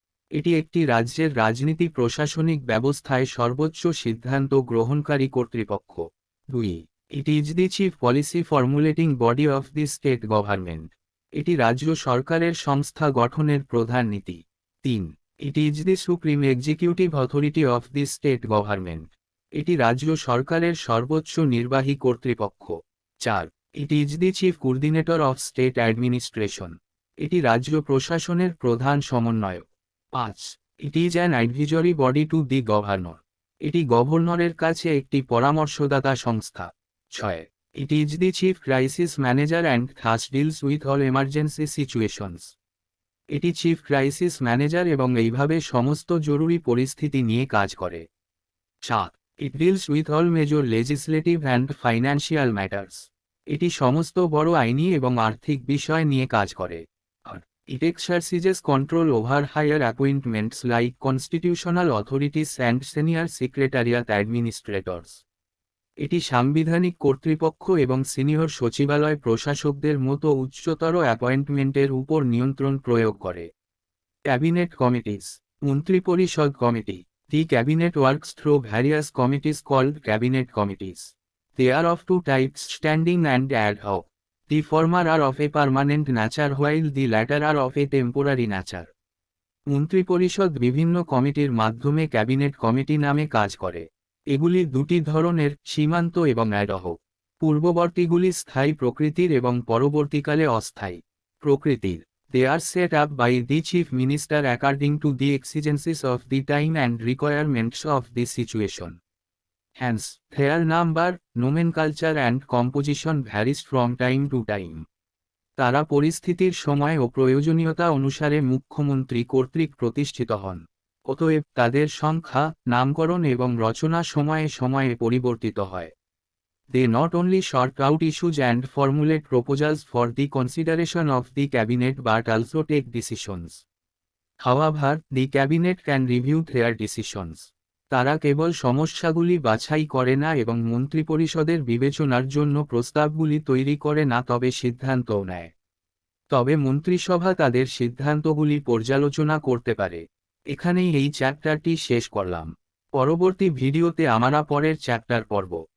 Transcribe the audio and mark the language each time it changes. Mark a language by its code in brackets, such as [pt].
[bn] এটি একটি রাজ্যের রাজনীতি প্রশাসনিক ব্যবস্থায় সর্বোচ্চ সিদ্ধান্ত গ্রহণকারী কর্তৃপক্ষ। 2. [en] It is the chief policy formulating body of the state government. [bn] এটি রাজ্য সরকারের সংস্থা গঠনের প্রধান নীতি। 3. [en] It is the supreme executive authority of the state government. [bn] এটি রাজ্য সরকারের সর্বোচ্চ নির্বাহী কর্তৃপক্ষ। 4. [en] It is the chief coordinator of state administration. [bn] এটি রাজ্য প্রশাসনের প্রধান সমন্বয়ক। 5. [en] It is an advisory body to the governor. [bn] এটি গভর্নরের কাছে একটি পরামর্শদাতা সংস্থা। 6. [en] It is the chief crisis manager and thus deals with all emergency situations. [bn] এটি চিফ ক্রাইসিস ম্যানেজার এবং এইভাবে সমস্ত জরুরি পরিস্থিতি নিয়ে কাজ করে। 7. [en] It deals with all major legislative and financial matters. [bn] এটি সমস্ত বড় আইনি এবং আর্থিক বিষয় নিয়ে কাজ করে। [en] It exercises control over higher appointments like constitutional authorities and senior secretariat administrators. [bn] এটি সাংবিধানিক কর্তৃপক্ষ এবং সিনিয়র সচিবালয় প্রশাসকদের মতো উচ্চতর অ্যাপয়েন্টমেন্টের উপর নিয়ন্ত্রণ প্রয়োগ করে। ক্যাবিনেট কমিটিস, মন্ত্রিপরিষদ committee. [en] The cabinet works through various committees called cabinet committees. They are of two types, standing and ad hoc. The former are of a permanent nature while the latter are of a temporary nature. [bn] মন্ত্রিপরিষদ বিভিন্ন কমিটির মাধ্যমে cabinet committee নামে কাজ করে। এগুলি দুটি ধরনের, সীমান্ত এবং অ্যাড হক। পূর্ববর্তীগুলি স্থায়ী প্রকৃতির এবং পরবর্তীকালে অস্থায়ী প্রকৃতির। [en] They are set up by the chief minister according to the exigencies of the time and requirements of the situation. Hence, their number, nomenclature and composition varies from time to time. [bn] তারা পরিস্থিতির সময় ও প্রয়োজনীয়তা অনুসারে মুখ্যমন্ত্রী কর্তৃক প্রতিষ্ঠিত হন। অতএব তাদের সংখ্যা, নামকরণ এবং রচনা সময়ে সময়ে পরিবর্তিত হয়। [en] They not only sort out issues and formulate proposals for the consideration of the cabinet but also take decisions. However, the cabinet can review their decisions. [bn] তারা কেবল সমস্যাগুলি বাছাই করে না এবং মন্ত্রিপরিষদের বিবেচনার জন্য প্রস্তাবগুলি তৈরি করে না, তবে সিদ্ধান্তও নেয়। তবে মন্ত্রিসভা তাদের সিদ্ধান্তগুলি পর্যালোচনা করতে পারে। এখানেই এই চ্যাপ্টারটি শেষ করলাম। পরবর্তী ভিডিওতে আমরা পরের চ্যাপ্টার পড়ব।